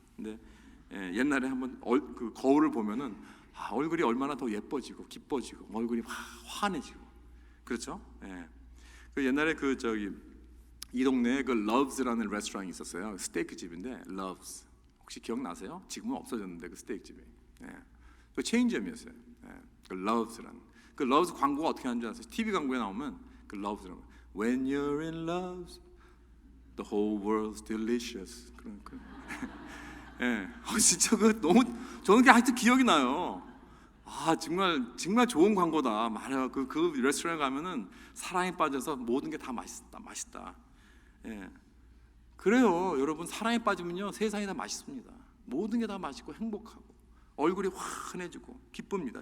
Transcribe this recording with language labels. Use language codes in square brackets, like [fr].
[ko] 근데 옛날에 한번 그 거울을 보면은 얼굴이 얼마나 더 예뻐지고 기뻐지고 얼굴이 막 환해지고 그렇죠? 그 옛날에 그 저기 이 동네에 그 러브즈라는 레스토랑이 있었어요. 스테이크 집인데 러브즈 혹시 기억나세요? 지금은 없어졌는데 그 스테이크 집이 그 체인점이었어요. 그 러브즈라는 그 러브즈 광고가 어떻게 하는지 아세요? TV 광고에 나오면 그 러브즈라는 [en] When you're in love, the whole world's delicious. [ko] 그런 진짜 그 너무 저는 게 하여튼 기억이 나요. 정말 좋은 광고다. 말해요. 그 레스토랑에 가면은 사랑에 빠져서 모든 게 다 맛있다. 그래요, 여러분. 사랑에 빠지면요 세상이 다 맛있습니다. 모든 게 다 맛있고 행복하고 얼굴이 환해지고 기쁩니다.